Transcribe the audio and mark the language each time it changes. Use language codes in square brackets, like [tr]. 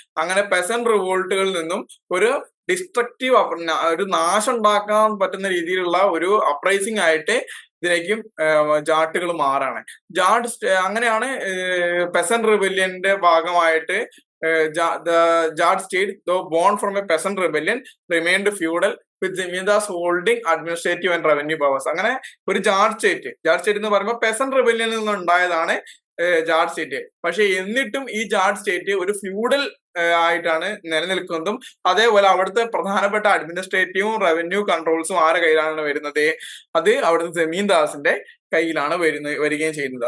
[ml] അങ്ങനെ പെസന്റ് റിവോൾട്ടുകളിൽ നിന്നും ഒരു ഡിസ്ട്രക്റ്റീവ് ഒരു നാശം ഉണ്ടാക്കാൻ പറ്റുന്ന രീതിയിലുള്ള ഒരു അപ്രൈസിംഗ് ആയിട്ട് ഇതിലേക്കും ജാട്ടുകൾ മാറാണ്. അങ്ങനെയാണ് പെസന്റ് റിബല്യന്റെ ഭാഗമായിട്ട് [en] the Jat state, though born from a peasant rebellion, remained feudal with Zimidas holding administrative and revenue powers. [ml] അങ്ങനെ ഒരു ജാട്ട് സ്റ്റേറ്റ് എന്ന് പറയുമ്പോൾ പെസന്റ് റിബല്യനിൽ നിന്ന് ഉണ്ടായതാണ് ജാട്ട് സ്റ്റേറ്റ്. പക്ഷെ എന്നിട്ടും ഈ ജാട്ട് സ്റ്റേറ്റ് ഒരു ഫ്യൂഡൽ ആയിട്ടാണ് നിലനിൽക്കുന്നതും അതേപോലെ അവിടുത്തെ പ്രധാനപ്പെട്ട അഡ്മിനിസ്ട്രേറ്റീവും റവന്യൂ കൺട്രോൾസും ആരുടെ കയ്യിലാണ് വരുന്നത്? അത് അവിടുത്തെ ജമീന്ദാസിന്റെ കയ്യിലാണ് വരികയും ചെയ്യുന്നത്.